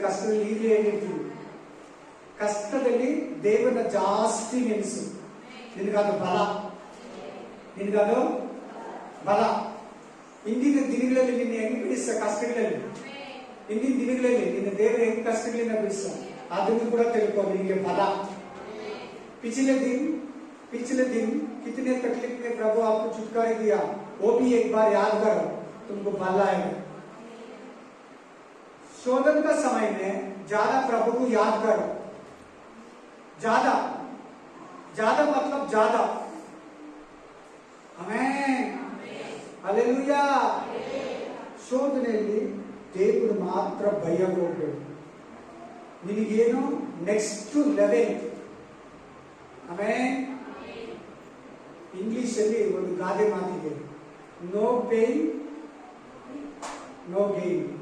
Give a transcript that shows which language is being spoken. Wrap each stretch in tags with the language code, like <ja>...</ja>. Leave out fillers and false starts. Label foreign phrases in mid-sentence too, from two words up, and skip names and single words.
<kn>ಕಷ್ಟದಲ್ಲಿ ಈಗಲೇ ಹೇಳಿರ್ತೀವಿ, ಕಷ್ಟದಲ್ಲಿ ದೇವರನ್ನ ಜಾಸ್ತಿ ನೆನೆಸು. ನಿನಗದು ಬಲ, ನಿನಗದು ಬಲ. ಹಿಂದಿನ ದಿನಗಳಲ್ಲಿ ನಿನ್ನ ಹೆಂಗ್ ಬಿಡಿಸ ಕಷ್ಟಗಳಲ್ಲಿ, ಹಿಂದಿನ ದಿನಗಳಲ್ಲಿ ನಿನ್ನ ದೇವರು ಹೆಂಗ್ ಕಷ್ಟಗಳಿಂದ ಬಿಡಿಸ, ಅದನ್ನು ಕೂಡ ತಿಳ್ಕೊ, ನಿನಗೆ ಬಲ.</kn> <hi>पिछले दिन कितने तकलीफ में प्रभु आपको छुटकारा दिया, वो भी एक बार याद करो, तुमको बल आएगा. शोधन का समय में ज्यादा प्रभु को याद करो. ज्यादा ज्यादा मतलब ज्यादा. आमेन, हालेलुया.</hi> <kn>ಶೋಧನೆಯಲ್ಲಿ ದೇವರು ಮಾತ್ರ ಭಯ ಹೋಗ್ಬೇಕು. ನಿನಗೇನು</kn> <en>next level.</en> <kn>ಆಮೇನ್. ಇಂಗ್ಲಿಷ್ ಅಲ್ಲಿ ಒಂದು ಗಾದೆ ಮಾತಿದೆ,</kn> <en>no pain no gain.</en>